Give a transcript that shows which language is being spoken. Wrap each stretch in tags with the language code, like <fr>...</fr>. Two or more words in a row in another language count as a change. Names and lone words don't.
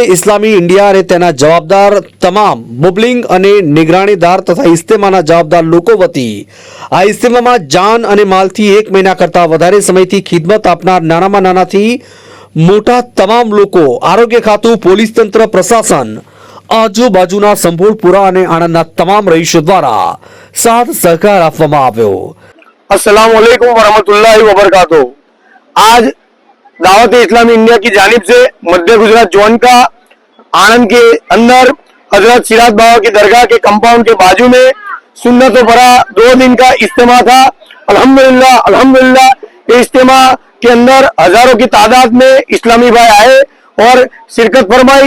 <gu>ઇસ્લામી ઇન્ડિયા અને તેના જવાબદાર તમામ મુબલિંગ અને નિગરાણીદાર તથા ઇજ્તિમાના જવાબદાર લોકો વતી આ ઇજ્તિમામાં જાન અને માલથી 1 મહિના કરતા વધારે સમયથી ખિદમત આપનાર નાનામાં નાનાથી મોટા તમામ લોકો, આરોગ્ય ખાતું, પોલીસ તંત્ર, પ્રશાસન, આજુબાજુના સંભોળપુરા અને આણંદના તમામ રહીશો દ્વારા સાથ સહકાર આપવામાં આવ્યો।</gu> <ar>السلام عليكم ورحمة الله وبركاته.</ar> <hi>आज दावत इस्लामी इंडिया की जानिब से मध्य गुजरात जोन का आनंद के अंदर हजरत सिराज बाबा की दरगाह के कंपाउंड के बाजू में सुन्नतों भरा 2 दिन का इज्तिमा था।</hi> <ar>الحمد لله الحمد لله</ar> <hi>ये इज्तिमा के अंदर हजारों की तादाद में इस्लामी भाई आए और शिरकत फरमाई।</hi>